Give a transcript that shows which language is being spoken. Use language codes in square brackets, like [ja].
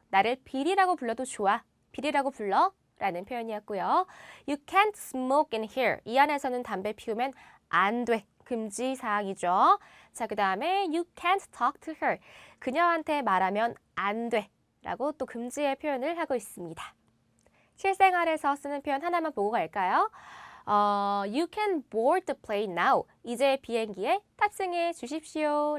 [ko] 나를 빌이라고 불러도 좋아. 빌이라고 불러. 라는 표현이었고요. [en] You can't smoke in here. [ko] 이 안에서는 담배 피우면 안 돼. 금지 사항이죠. 자, 그 다음에 [en] you can't talk to her. [ko] 그녀한테 말하면 안 돼. 라고 또 금지의 표현을 하고 있습니다. 실생활에서 쓰는 표현 하나만 보고 갈까요? [en] You can board the plane now. [ko] 이제 비행기에 탑승해 주십시오.